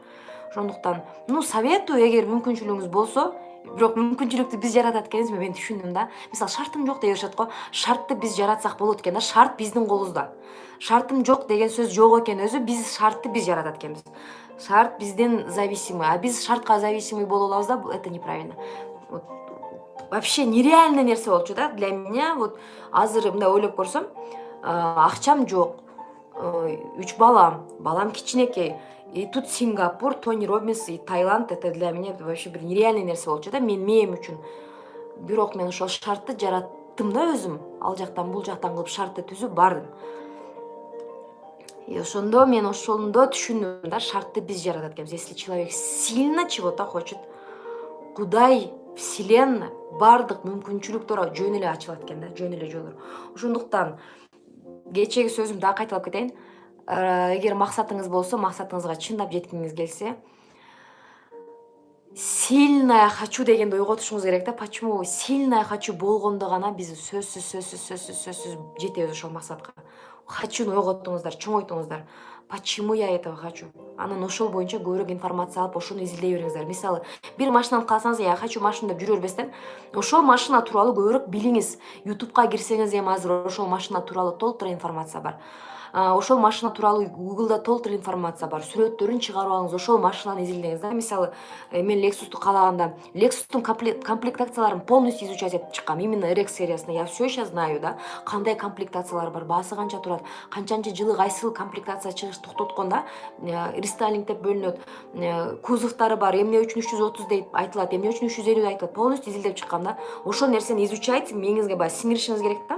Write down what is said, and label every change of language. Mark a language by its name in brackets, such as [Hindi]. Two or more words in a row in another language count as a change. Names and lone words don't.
[Kyrgyz] Ошондуктан, советую, эгер мүмкүнчүлүгүңүз болсо, бирок мүмкүнчүлүктү биз жаратат экенбизби, мен түшүндүм да. Мисалы, шартым жок деп беришет го. Шартты биз жаратсак болот экен да, шарт биздин колубузда. Шартым жок деген сөз жок экен өзү, биз шартты биз жаратат экенбиз. Шарт бизден зависимый, а биз шартка зависимый боло алабыз да, [Russian] это неправильно. Вот вообще нереальный [Kyrgyz] нерсе болчу да [Russian] для меня. [Kyrgyz] Вот азыр мындай ойлоп көрсөм, акчам жок, 3 балам кичинекей. И тут Сингапур, Тони Роббинс и Таиланд, это для меня вообще бир нереальный нерсе болчу да, мээм үчүн. Бирок мен ошол шартты жараттым да өзүм. Ал жактан бул жактан кылып шартты түзүп бардым. И ошондо мен ошондо түшүндүм да, шартты биз жаратат экенбиз. [Russian] Если человек сильно чего-то хочет, [Kyrgyz] Кудай, Вселенная бардык мүмкүнчүлүктөр жөн эле ачылат экен да, жөн эле жолдор. Ошондуктан кечээги сөзүмдү дагы кайталап кетейин. Эгер максатыңыз болсо, максатыңызга чындап жеткиңиз келсе, [Russian] сильное хочу [Kyrgyz] дегенди ойготушуңуз керек да. [Russian] Почему сильное хочу [Kyrgyz] болгондо гана биз сөзсүз жетебиз ошол максатка. Хочуну ойготтуңуздар, чоңойтуңуздар. [Russian] Почему я этого хочу? [Kyrgyz] Анан ошол боюнча көбүрөөк информация алып, ошону изилдей бериңиздер. Мисалы, бир машинаны калсаңыз, [Russian] я хочу машина [Kyrgyz] деп жүрө бербестен, ошол машина тууралуу көбүрөөк билиңиз. YouTube'ка кирсеңиз эми азыр ошол машина тууралуу толтура информация бар. Ошол машина тууралуу Google'да толтура информация бар. Сүрөттөрүн чыгарып алыңыз, ошол машинаны изилдеңиз да. Мисалы, мен Lexus'ту каалаганда, Lexus'тун комплектацияларын [Russian] полностью изучать [Kyrgyz] этип чыккам. [Russian] Именно RX сериясына я все еще знаю, [Kyrgyz] да. Кандай комплектациялар бар, баасы канча турат, канчанчы жылы кайсыл комплектация чыгыш токтоткон да. Рестайлинг деп бөлүнөт. Кузовтары бар, эмне үчүн 330 деп айтылат, эмне үчүн 350 деп айтылат. Полностью изилдеп чыккам да. Ошол нерсени изучать, мээңизге баягы сиңиришиңиз керек да.